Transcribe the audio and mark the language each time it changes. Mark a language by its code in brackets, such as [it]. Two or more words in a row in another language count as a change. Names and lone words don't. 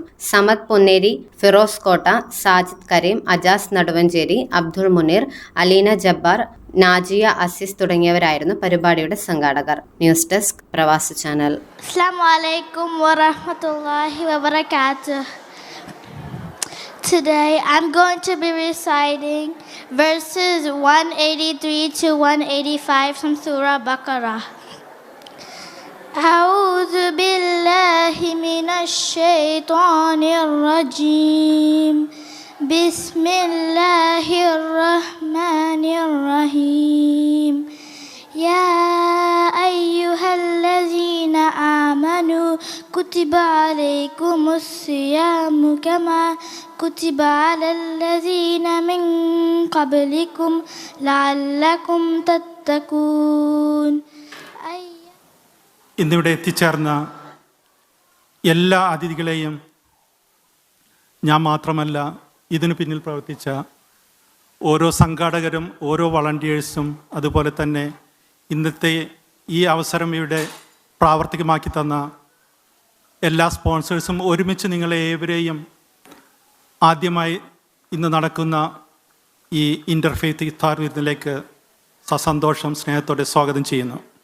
[ml] സമദ് പൊന്നേരി, ഫിറോസ് കോട്ട, സാജിദ് കരീം, അജാസ് നടുവഞ്ചേരി, അബ്ദുൾ മുനീർ, അലീന ജബ്ബാർ, നാജിയ അസീസ് തുടങ്ങിയവരായിരുന്നു പരിപാടിയുടെ സംഘാടകർ. [en] news desk [ml] പ്രവാസി ചാനൽ. [ar] السلام عليكم ورحمة الله وبركاته. [en] Today I'm going to be reciting verses 183 to 185 from Surah Baqarah. [ar] أعوذ بالله من الشيطان الرجيم. بسم الله الرحمن الرحيم. يا أيها الذين آمنوا كتب عليكم الصيام كما كتب على الذين من قبلكم لعلكم تتقون. [ml] ഇന്നിവിടെ എത്തിച്ചേർന്ന എല്ലാ അതിഥികളെയും ഞാൻ മാത്രമല്ല ഇതിനു പിന്നിൽ പ്രവർത്തിച്ച ഓരോ സംഘാടകരും ഓരോ വളണ്ടിയേഴ്സും അതുപോലെ തന്നെ ഇന്നത്തെ ഈ അവസരം ഇവിടെ പ്രാവർത്തികമാക്കി തന്ന എല്ലാ സ്പോൺസേഴ്സും ഒരുമിച്ച് നിങ്ങളെ ഏവരെയും ആദ്യമായി ഇന്ന് നടക്കുന്ന ഈ ഇൻ്റർഫെയ്ത്ത് ഇഫ്താർ വിരുന്നിലേക്ക് സസന്തോഷം സ്നേഹത്തോടെ സ്വാഗതം ചെയ്യുന്നു.